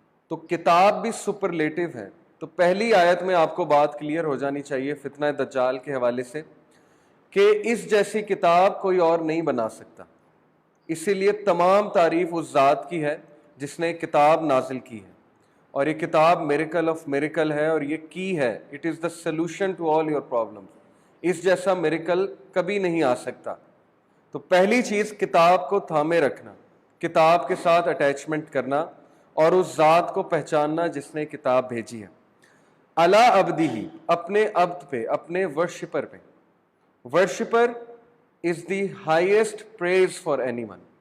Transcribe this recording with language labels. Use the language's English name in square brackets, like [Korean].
[Urdu] تو کتاب بھی سپرلیٹو ہے. تو پہلی آیت میں آپ کو بات کلیئر ہو جانی چاہیے فتنہ دجال کے حوالے سے کہ اس جیسی کتاب کوئی اور نہیں بنا سکتا. اسی لیے تمام تعریف اس ذات کی ہے جس نے کتاب نازل کی ہے، اور یہ کتاب [English] miracle of miracle [Urdu] ہے، اور یہ کی ہے. [English] It is the solution to all your problem. [Urdu] اس جیسا میریکل کبھی نہیں آ سکتا. تو پہلی چیز کتاب کو تھامے رکھنا، کتاب کے ساتھ اٹیچمنٹ کرنا، اور اس ذات کو پہچاننا جس نے کتاب بھیجی ہے. علی عبدہ، اپنے عبد پہ، اپنے ورشپر پہ. [English] Worshipper is the highest praise for anyone.